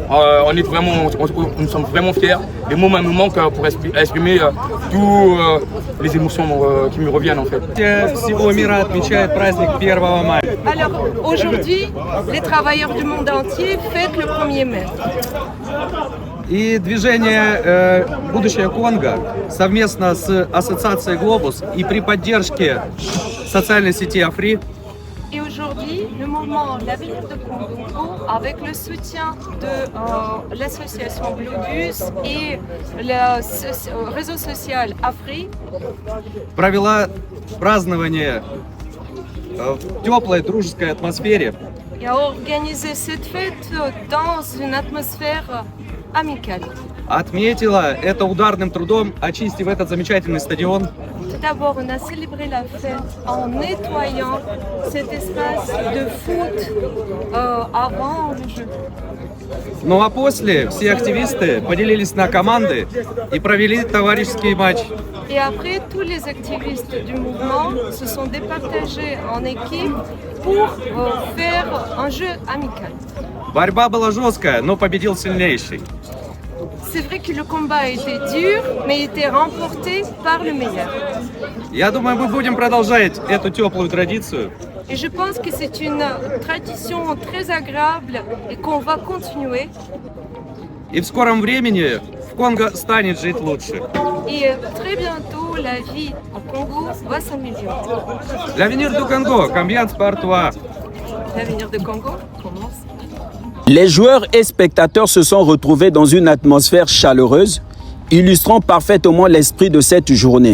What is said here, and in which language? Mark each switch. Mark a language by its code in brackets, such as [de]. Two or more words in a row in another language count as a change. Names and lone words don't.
[fr] Nous sommes vraiment fiers. Les mots me manquent pour exprimer toutes les émotions qui me reviennent en fait. Alors aujourd'hui, les travailleurs du monde entier fêtent le 1er mai. [ru] И движение «Будущее Конго» совместно с ассоциацией «Глобус» и при поддержке социальной сети «Афри». [fr] Et aujourd'hui, le mouvement L'Avenir de Congo, avec le soutien de l'association Globus et le réseau social Afri, [ru] провела празднование в теплой дружеской атмосфере. [fr] Et a organisé cette fête dans une atmosphère amicale. [ru] Отметила это ударным трудом, очистив этот замечательный стадион. [fr] Tout d'abord, on a célébré la fête en nettoyant cet espace de foot avant le jeu. [ru] Ну а после все активисты поделились на команды и провели товарищеский матч. [fr] Et après, tous les activistes du mouvement se sont départagés en équipe pour faire un jeu amical. [ru] Борьба была жесткая, но победил сильнейший. [fr] C'est vrai que le combat était dur, mais il était remporté par le meilleur. [ru] Я думаю, мы будем продолжать эту теплую традицию. [fr] Et je pense que c'est une tradition très agréable et qu'on va continuer. [ru] И в скором времени в Конго станет жить лучше. [fr] Et très bientôt, la vie au Congo va s'améliorer. L'Avenir du Congo, combien de par toi? L'Avenir du Congo commence. Les joueurs et spectateurs se sont retrouvés dans une atmosphère chaleureuse, illustrant parfaitement l'esprit de cette journée.